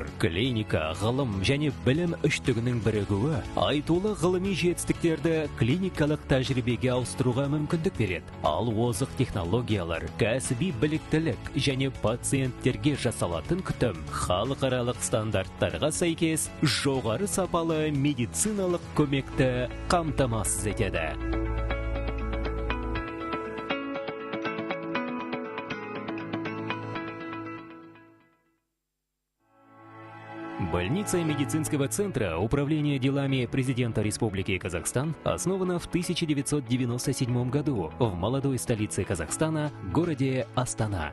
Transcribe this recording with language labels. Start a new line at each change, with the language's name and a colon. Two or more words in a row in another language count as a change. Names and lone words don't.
Kazakh: Клиника, ғылым және білім үштігінің бірігуі айтулы ғылыми жетістіктерді клиникалық тәжірибеге ауыстыруға мүмкіндік береді. Ал озық технологиялар, кәсіби біліктілік және пациенттерге жасалатын күтім халықаралық стандарттарға сәйкес жоғары сапалы медициналық көмекті қамтамасыз етеді.
Russian: Больница медицинского центра Управления делами президента Республики Казахстан основана в 1997 году в молодой столице Казахстана, городе Астана.